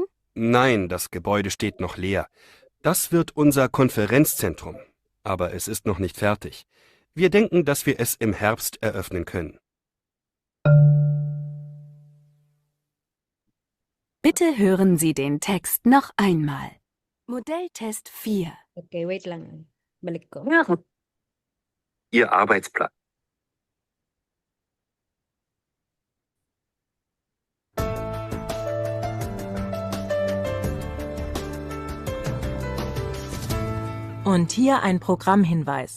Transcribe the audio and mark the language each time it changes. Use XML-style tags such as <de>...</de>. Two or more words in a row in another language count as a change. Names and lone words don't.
<de>Nein, das Gebäude steht noch leer. Das wird unser Konferenzzentrum. Aber es ist noch nicht fertig. Wir denken, dass wir es im Herbst eröffnen können. Bitte hören Sie den Text noch einmal. Modelltest 4.</de> <tl>Okay, wait lang. Balik ko.</tl> <de>Ihr Arbeitsplatz. Und hier ein Programmhinweis.</de>